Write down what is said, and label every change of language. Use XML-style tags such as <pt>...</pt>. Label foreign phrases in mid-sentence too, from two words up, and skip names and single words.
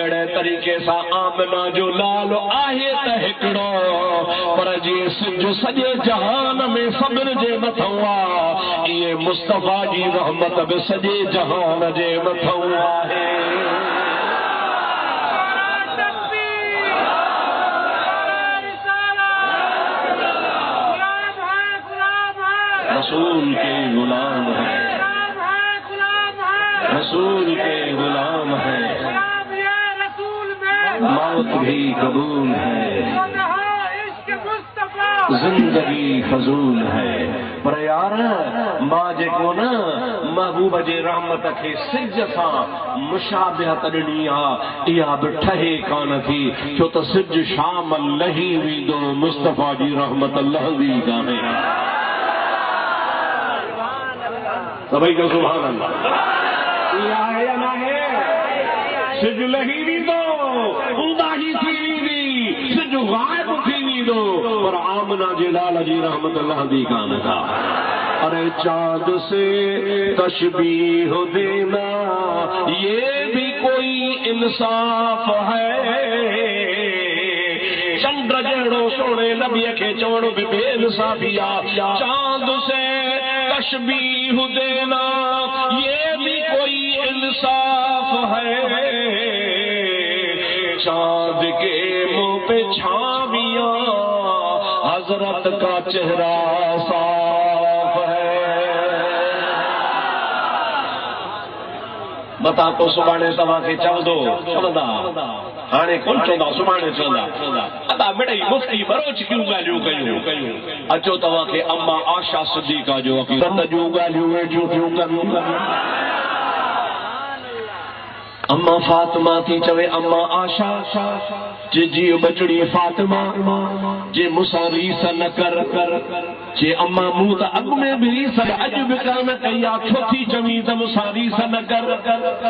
<sd>अहिड़े तरीक़े सां आमना जो लाल आहे त हिकिड़ो, पर जीअं सिज सॼे जहान में सभिनि जे मथां आहे, इहे मुस्तफ़ा जी रहमत बि सॼे जहान जे मथां आहे।</sd> <ur>رسول کے غلام ہے، رسول کے غلام ہے، موت بھی قبول ہے، زندگی فضول ہے.</ur> <sd>पर यार मां जेको न महबूब जे रहमत खे सिज सां मुशाबिहत ॾिनी आहे, इहा बि ठहे कान थी, छो त सिज शाम लही वेंदो, मुस्तफ़ा जी रहमत लहंदी कान्हे। सभई जो</sd> <ar>سبحان الله.</ar> <sd>इहा आहे या न आहे? सिज लही वेंदो, उदाही थी वेंदी, सिज गायब थी वेंदो, पर आमना जे लाल जी रहमत लहंदी कान था।</sd> <ur>ارے چاند سے تشبیہ دینا یہ بھی کوئی انصاف ہے,</ur> <sd>चंद्र जहिड़ो सोणे नबीअ खे चवणो बि बेइंसाफ़ी आहे।</sd> <ur>چاند سے تشبیہ دینا یہ بھی کوئی انصاف ہے، چاند کے منہ پے چھائیاں حضرت کا چہرہ صاف ہے.</ur> <sd>बता तो सुभाणे तव्हांखे चवंदा हाणे कोन चवंदा, सुभाणे चवंदा अदा मिड़ई मुफ्ती बरोच क्यों ॻाल्हियूं कयूं। अचो तव्हांखे अम्मा आशा सिद्दीक़ा जो अक़ीदत जूं ॻाल्हियूं वेठियूं कनि। अम्मा फातिमा थी चवे अम्मा आशा जे जीअ बचड़ी फातिमा जे मूंसां रीस न कर, जे अम्मा मूं त अॻु में बि रीस अॼु बि कान कई आहे, छो थी चवीं त मूंसां रीस न कर।</sd>